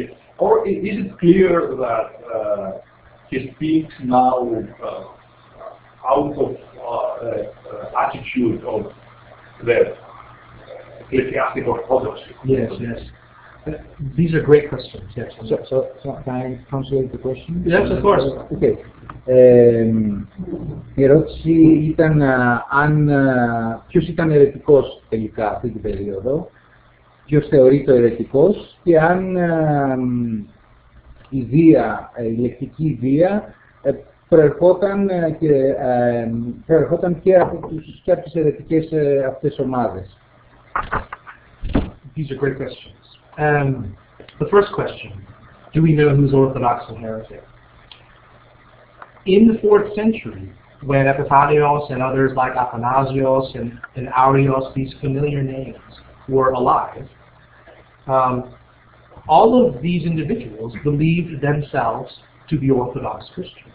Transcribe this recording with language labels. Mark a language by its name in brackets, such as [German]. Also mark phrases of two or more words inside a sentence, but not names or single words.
[English] Or is it clear that he speaks now out of attitude of the ecclesiastic orthodoxy? Yes, yes. These are great questions. Yes. So can I translate the question? Yes, of course. Okay. [Greek] Η ερώτηση ήταν ποιος ήταν αιρετικός τελικά αυτή την περίοδο, ποιος θεωρείται αιρετικός και αν η λεκτική βία προερχόταν και από τις αιρετικές αυτές ομάδες. [English] These are great questions. The first question, do we know who's Orthodox and heretic? In the 4th century, when Epiphanios and others like Athanasios and Arios, these familiar names, were alive, all of these individuals believed themselves to be Orthodox Christians.